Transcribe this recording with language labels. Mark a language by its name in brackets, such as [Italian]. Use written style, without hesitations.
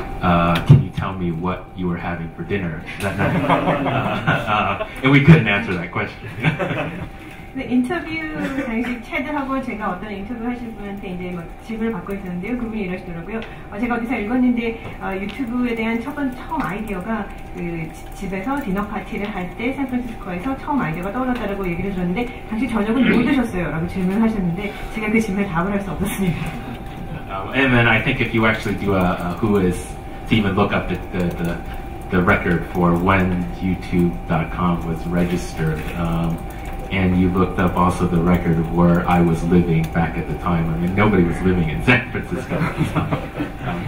[English] Can you tell me what you were having for dinner that night? And we couldn't answer that question. [Korean] 인터뷰 당시 체드하고 제가 어떤 인터뷰 하실 분한테 이제 막 질문을 받고 있었는데요. 그분이 이러시더라고요. 제가 어디서 읽었는데 유튜브에 대한 처음 아이디어가 그 집에서 디너 파티를 할 때 샌프란시스코에서 처음 아이디어가 떠올랐다라고 얘기를 들었는데 당시 저녁은 뭐 드셨어요? 라고 질문을 하셨는데 제가 그 질문에 답을 할 수 없었습니다. [English] And then I think if you actually do a whois to even look up the record for when YouTube.com was registered, and you looked up also the record of where I was living back at the time. I mean, nobody was living in San Francisco at the time.